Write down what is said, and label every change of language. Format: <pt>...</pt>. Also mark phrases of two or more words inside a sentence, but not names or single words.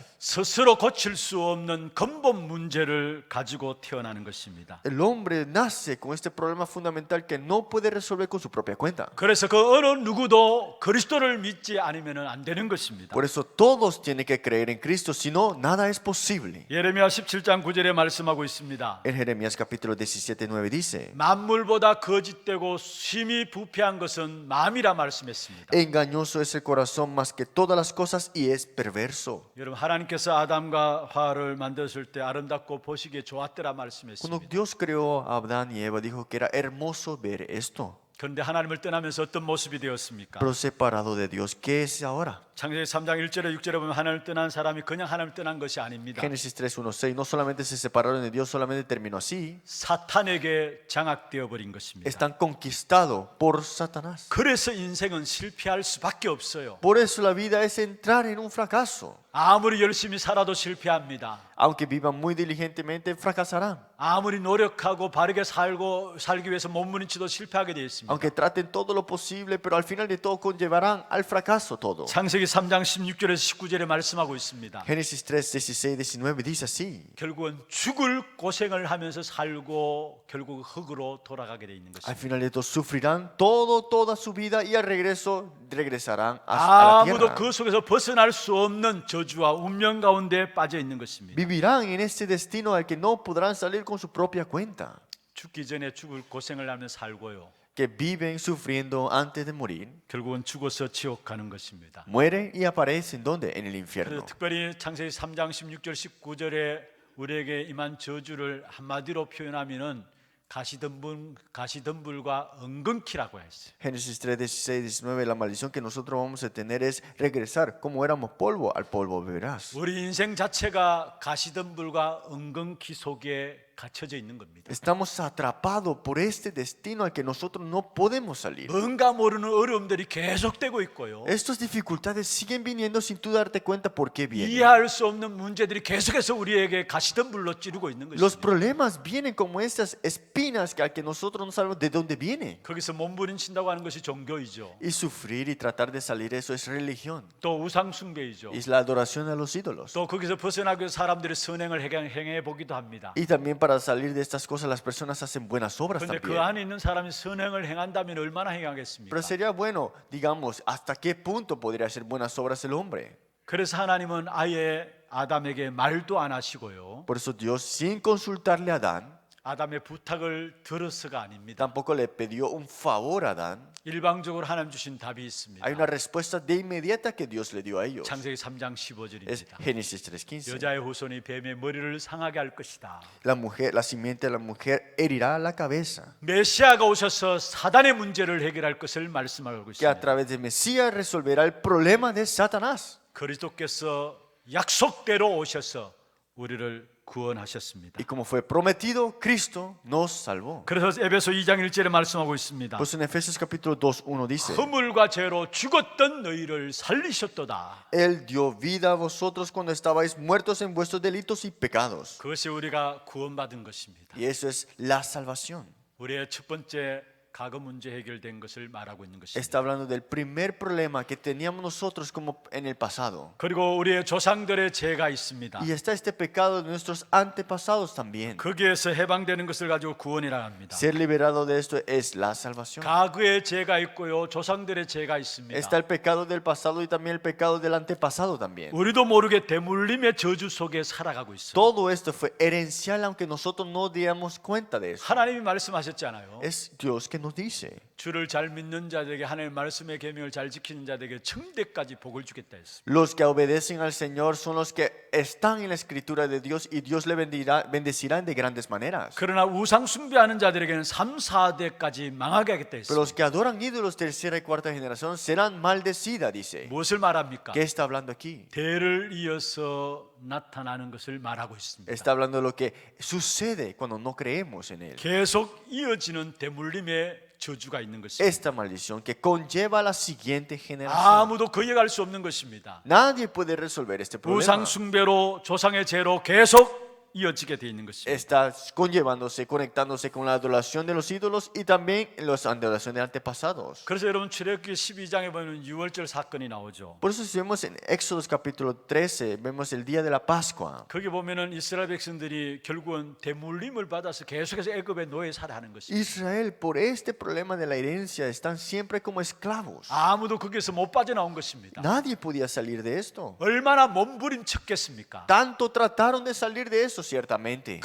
<ko>스스로 고칠 수 없는 근본 문제를 가지고 태어나는 것입니다.</ko> <es>El hombre nace con este problema fundamental que no puede resolver con su propia cuenta.</es> <ko>그래서 그 어느 누구도 그리스도를 믿지 않으면 안 되는 것입니다.</ko> <es>Por eso todos tienen que creer en Cristo, si no, nada es posible.</es> <ko>예레미야 17장 9절에 말씀하고 있습니다.</ko> <es>En Jeremías capítulo 17, 9 dice:</es> <ko>만물보다 거짓되고 심히 부패한 것은 마음이라 말씀했습니다.</ko> <es>engañoso es el corazón más que todas las cosas y es perverso.</es> <ko>여러분, 하나님께서 아담과 하와를 만드실 때 아름답고 보시기에 좋았더라</ko> <es>Cuando</es> <ko>말씀했습니다.</ko> <es>Dios creó a Adán y Eva, dijo que era hermoso ver esto.</es> <ko>그런데 하나님을 떠나면서 어떤 모습이 되었습니까?</ko> <es>Pero separado de Dios, ¿qué es ahora?</es> <ko>창세기 3장 1절에 6절에 보면 하나님을 떠난 사람이 그냥 하나님을 떠난 것이 아닙니다.</ko> <es>Génesis 3, 1, 6. No solamente se separaron de Dios, solamente terminó así.</es> <ko>사탄에게 장악되어 버린 것입니다.</ko> <es>Están conquistados por Satanás.</es> <ko>그래서 인생은 실패할 수밖에 없어요.</ko> <es>Por eso la vida es entrar en un fracaso.</es> <ko>아무리 열심히 살아도 실패합니다.</ko> <es>Aunque vivan muy diligentemente, fracasarán.</es> <ko>아무리 노력하고 바르게 살기 위해서 몸부림치도 실패하게 되어 있습니다.</ko> <es>Aunque traten todo lo posible, pero al final de todo conllevarán al fracaso todo.</es> <ko>창세기 3장 16절에서 19절에 말씀하고 있습니다.</ko> <es>Génesis 3, 16, 19 dice así:</es> <ko>결국은 죽을 고생을 하면서 살고 결국 흙으로 돌아가게 되어 있는</ko> <es>al</es> <ko>것입니다.</ko> <es>final de todo sufrirán toda su vida y al regreso regresarán a la</es> <ko>아무도</ko> <es>tierra.</es> <ko>그 속에서 벗어날 수 없는 저주와 운명 가운데 빠져 있는 것입니다.</ko> <es>Vivirán en este destino al que no podrán salir con su propia cuenta.</es> <ko>죽기 전에 죽을 고생을 하며 살고요.</ko> <es>Que viven sufriendo antes de morir,</es> <ko>결국은 죽어서 지옥 가는 것입니다.</ko> <es>mueren y aparecen ¿dónde? En el</es> <ko>그래서</ko> <es>infierno.</es> <ko>특별히 창세기 3장 16절 19절에 우리에게 임한 저주를 한마디로 표현하면은 가시덤불과 엉겅퀴라고 했어요.</ko> <es>Génesis 3, 16, 19, la maldición que nosotros vamos a tener es regresar como éramos polvo, al polvo beberás.</es> <ko>우리 인생 자체가 가시덤불과 엉겅퀴 속에 갇혀져 있는 겁니다.</ko> <es>Estamos atrapados por este destino al que nosotros no podemos salir.</es> <ko>뭔가 모르는 어려움들이 계속되고 있고요.</ko> <es>Estas dificultades siguen viniendo sin tú darte cuenta por qué vienen.</es> <ko>이해할 수 없는 문제들이 계속해서 우리에게 가시덤불로 찌르고 있는</ko> <es>Los</es> <ko>것입니다.</ko> <es>problemas vienen como estas espinas que al que nosotros no sabemos de dónde viene.</es> <ko>거기서 몸부림친다고 하는 것이 종교이죠.</ko> <es>Y sufrir y tratar de salir eso es religión.</es> <ko>또 우상 숭배이죠.</ko> <es>Es la adoración a los ídolos.</es> <ko>또 거기서 벗어나기 위해서 사람들이 선행을 행해 보기도 합니다.</ko> <es>Y también para salir de estas cosas las personas hacen buenas obras</es> <ko>그런데 그</ko> <es>también.</es> <ko>안에 있는 사람이 선행을 행한다면 얼마나 행하겠습니까?</ko> <es>Pero sería bueno, digamos, ¿hasta qué punto podría hacer buenas obras el hombre?</es> <ko>그래서 하나님은 아예 아담에게 말도 안 하시고요.</ko> <es>Por eso Dios, sin consultarle a Adán,</es> <ko>아담의 부탁을 들어서가 아닙니다.</ko> <es>tampoco le pidió un favor a Adán.</es> <ko>일방적으로 하나님 주신 답이 있습니다.</ko> <es>Hay una respuesta de inmediata que Dios le dio a ellos.</es> <ko>창세기 3장</ko> <es>Es</es> <ko>15절입니다.</ko> <es>Génesis 3:15.</es> <ko>여자의 후손이 뱀의 머리를 상하게 할 것이다.</ko> <es>La simiente de la mujer herirá la cabeza.</es> <ko>메시아가 오셔서 사단의 문제를 해결할 것을 말씀하고</ko> <es>Que a</es> <ko>있습니다.</ko> <es>través de Mesías resolverá el problema de Satanás.</es> <ko>그리스도께서 약속대로 오셔서 우리를 구원하셨습니다.</ko> <es>Y como fue prometido, Cristo nos salvó.</es> <ko>그래서 에베소 2장 1절에 말씀하고 있습니다.</ko> <es>Pues en Efesios capítulo 2, 1 dice:</es> <ko>허물과 죄로 죽었던 너희를 살리셨도다.</ko> <es>Él dio vida a vosotros cuando estabais muertos en vuestros delitos y pecados.</es> <ko>그것이 우리가 구원받은 것입니다.</ko> <es>Y eso es la salvación.</es> <ko>우리의 첫 번째 과거 문제 해결된 것을 말하고 있는 것입니다.</ko> <es>Está hablando del primer problema que teníamos nosotros como en el pasado.</es> <ko>그리고 우리의 조상들의 죄가 있습니다.</ko> <es>Y está este pecado de nuestros antepasados también.</es> <ko>거기에서 해방되는 것을 가지고 구원이라 합니다.</ko> <es>Ser liberado de esto es la salvación.</es> <ko>과거의 죄가 있고요, 조상들의 죄가 있습니다.</ko> <es>Está el pecado del pasado y también el pecado del antepasado también.</es> <ko>우리도 모르게 대물림의 저주 속에 살아가고 있어요.</ko> <es>Todo esto fue herencial aunque nosotros no diéramos cuenta de eso.</es> <ko>하나님이 말씀하셨잖아요.</ko> <es>Es Dios que nos dice:</es> <ko>주를 잘 믿는 자들에게 하나님의 말씀의 계명을 잘 지키는 자들에게 청대까지 복을 주겠다 했습니다.</ko> <es>Los que obedecen al Señor son los que están en la escritura de Dios y Dios le bendecirá de grandes maneras.</es> <ko>그러나 우상 숭배하는 자들에게는 3, 4대까지 망하게 하겠다</ko> <es>Pero</es> <ko>했습니다.</ko> <es>los que adoran ídolos tercera y cuarta generación serán maldecidas, dice.</es> <ko>무엇을 말합니까?</ko> <es>¿Qué está hablando aquí?</es> <ko>대를 이어서 나타나는 것을 말하고 있습니다.</ko> <es>Está hablando de lo que sucede cuando no creemos en Él.</es> <ko>계속 이어지는 대물림의 저주가 있는 것입니다.</ko> <es>esta maldición que conlleva a la siguiente generación.</es> <ko>아무도 거역할 수 없는 것입니다.</ko> <es>Nadie puede resolver este problema.</es> <ko>우상 숭배로 조상의 죄로 계속 이어지게 돼 있는 것입니다.</ko> <es>Está conllevándose, conectándose con la adoración de los ídolos y también las adoraciones de antepasados.</es> <ko>그래서 여러분 출애굽기 12장에 보면 유월절 사건이 나오죠.</ko> <es>Por eso si vemos en Éxodo capítulo 13, vemos el día de la Pascua.</es> <ko>거기 보면은 이스라엘 백성들이 결국은 대물림을 받아서 계속해서 애굽의 노예 살아하는 것입니다.</ko> <es>Israel, por este problema de la herencia, están siempre como esclavos.</es> <ko>아무도 거기에서 못 빠져나온 것입니다.</ko> <es>Nadie podía salir de esto.</es> <ko>얼마나 몸부림쳤겠습니까?</ko> <es>Tanto trataron de salir de eso, ciertamente.</es>